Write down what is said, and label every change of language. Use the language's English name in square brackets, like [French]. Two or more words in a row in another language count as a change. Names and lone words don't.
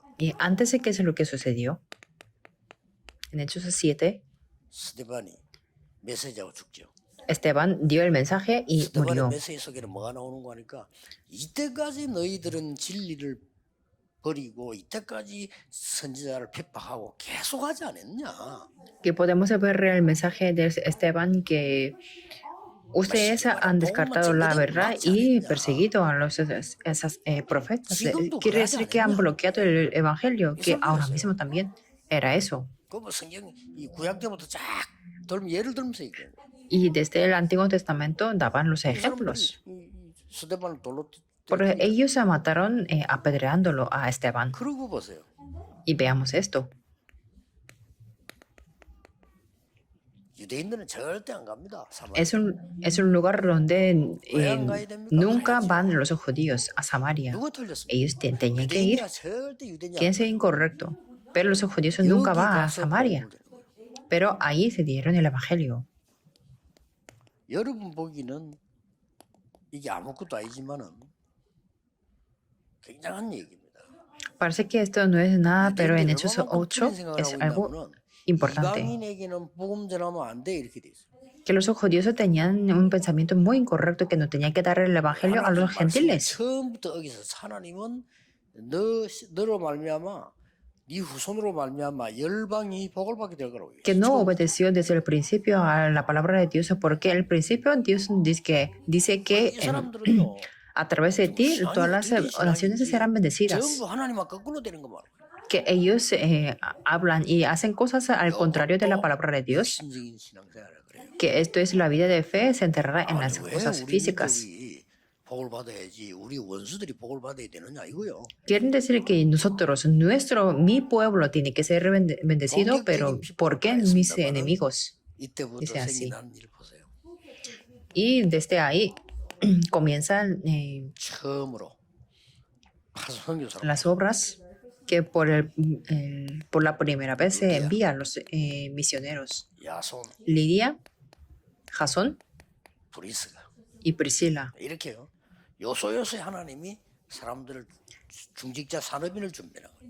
[Spanish] Y antes de que eso lo que sucedió, en Hechos 7, [Korean] 스데반이 메시지하고 죽죠. [Spanish] Esteban dio el mensaje y [Korean] 스데반의 [Spanish] murió. [Korean] 메시지 속에는 뭐가 나오는가 하니까 이때까지 너희들은 진리를 버리고 이때까지 선지자를 핍박하고 계속하지 않았냐? [Spanish] Que podemos ver el mensaje de Esteban que ustedes han descartado la verdad y perseguido a esas profetas. Quiere decir que han bloqueado el evangelio, que ahora mismo también era eso. [Korean] 그 성경 이 구약 때부터 쫙 돌면 예를 들면서 얘기해요. [Spanish] Y desde el Antiguo Testamento daban los ejemplos. [Korean] 스데반을 돌로 [Spanish] Porque ellos se mataron apedreándolo a Esteban. [Korean] 그러고 보세요. [Spanish] Y veamos esto. [Korean] 유대인들은 절대 안 갑니다. 사마리아. [Spanish] Es un lugar donde nunca van los judíos a Samaria. [Korean] 누가 틀렸습니까? [Spanish] Ellos tenían que ir. [Korean] 유대인이야 절대 유대인이 [Spanish] ¿Quién es incorrecto? Pero los judíos nunca van a Samaria. Pero ahí se dieron el evangelio. [Korean] 여러분 보기는 이게 아무것도 아니지만은 굉장한 얘기입니다. [Spanish] Parece que esto no es nada, pero en Hechos 8 es algo [Korean] 있냐면은 [Spanish] importante. [Korean] 이방인에게는 복음 전하면 안 돼 이렇게 돼 있어요. [Spanish] Que los judíos tenían un pensamiento muy incorrecto que no tenían que dar el evangelio a los gentiles. [Korean] 처음부터 여기서 하나님은 너로 말미암아 네 후손으로 말미암아 열방이 복을 받게 될 거라고. [Spanish] Que no obedeció desde el principio a la palabra de Dios, porque al principio Dios dice que [Korean] 이 사람들은요. [Spanish] a través de ti todas las naciones serán bendecidas. [Korean] 전부 하나님과 거꾸로 되는 거 말이에요. [Spanish] Que ellos hablan y hacen cosas al contrario de la palabra de Dios. [Korean] 신적인 신앙생활을 그래요. [Spanish] Que esto es la vida de fe centrada en las [Korean] 왜 [Spanish] cosas [Korean] 우리 [Spanish] físicas. [Korean] 민족이 복을 받아야지 우리 원수들이 복을 받아야 되느냐 이거요. [Spanish] Quieren decir que nosotros, mi pueblo tiene que ser bendecido, pero ¿por qué mis enemigos? [Korean] 이때부터 [Spanish] Dice así. [Korean] 생겨난 일 보세요. [Spanish] Y desde ahí comienzan [Korean] 처음으로 파송교사로 [Spanish] las obras que por la primera vez se envían los misioneros. [Korean] 야손, [Spanish] Lidia, Jasón [Korean] 브리스가 [Spanish] y Priscila. [Korean] 이렇게요. 요소요소에 하나님이 사람들을 중직자 산업인을 준비하는 거예요.